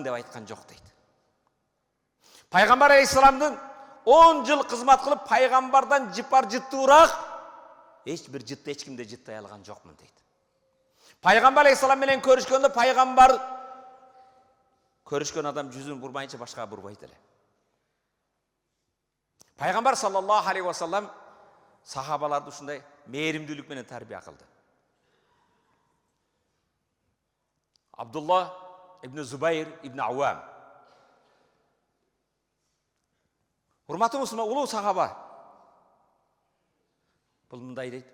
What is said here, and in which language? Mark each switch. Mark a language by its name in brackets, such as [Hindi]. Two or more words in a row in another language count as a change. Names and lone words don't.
[Kyrgyz] деп айткан жок дейт. Пайгамбар алейхиссаламдын 10 жыл кызмат кылып пайгамбардан жыпар жыттуураак эч бир жытты эч кимде жыттай алган жокмун дейт. Пайгамбар алейхиссалам менен көрүшкөндө пайгамбар көрүшкөн адам жүзүн бурмайынча башка бурбайт эле. Пайгамбар [Arabic] صلى الله عليه وسلم [Kyrgyz] сахабаларды ушундай мээримдүүлүк менен тарбия кылды. Абдулла ибн Зубайр ибн Ауам. Урматтуу мусулман, улуу сахаба. Бул мындай дейт.